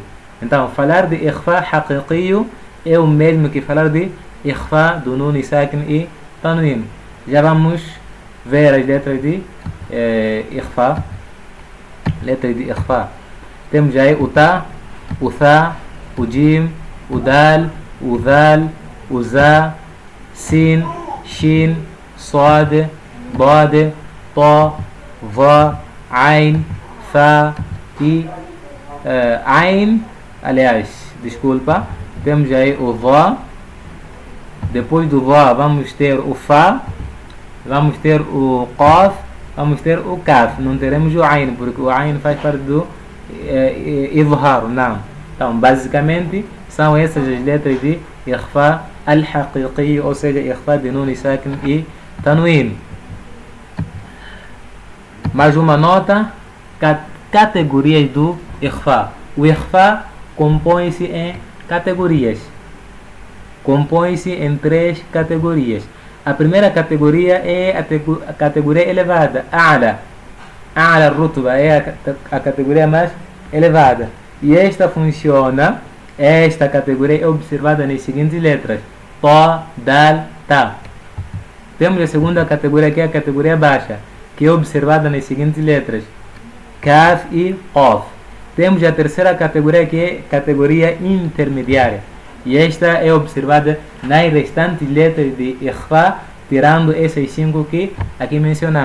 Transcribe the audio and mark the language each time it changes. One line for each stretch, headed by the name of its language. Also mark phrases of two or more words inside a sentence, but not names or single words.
Portuguese: Então falar de
Arabic: إخفاء حقيقي
Portuguese: é o mesmo que falar de ikhfa do
Arabic: نون ساكن
Portuguese: e tanwin. Já vamos ver as letras de ikhfa. Letras de ikhfa. Temos aí o ta, o tha, o jim, o dal, o dhal, o za,
Arabic: سين شين صاد ضاد طا ظا عين فا
Portuguese: e ain. Aliás, desculpa, temos aí o dha. Depois do dha vamos ter o fa, vamos ter o qaf, vamos ter o kaf. Não teremos o ain, porque o ain faz parte do idhar, não. Então, basicamente, são essas as letras de
Arabic: إخفاء الحقيقي,
Portuguese: ou seja, ikhfa de
Arabic: نون ساكن
Portuguese: e tanwin. Mais uma nota: categorias do ikhfa. O ikhfa compõe-se em categorias. Compõe-se em 3 categorias. A primeira categoria é a categoria elevada, a'la.
Arabic: أعلى رتبة
Portuguese: é a categoria mais elevada. E esta funciona, esta categoria é observada nas seguintes letras:
Arabic: طا دال تا.
Portuguese: Temos a segunda categoria, que é a categoria baixa, que é observada nas seguintes letras: kaf e qaf. Temos a terceira categoria, que é categoria intermediária, e esta é observada nas restantes letras de ikhfa, tirando essas 5 que aqui mencionamos.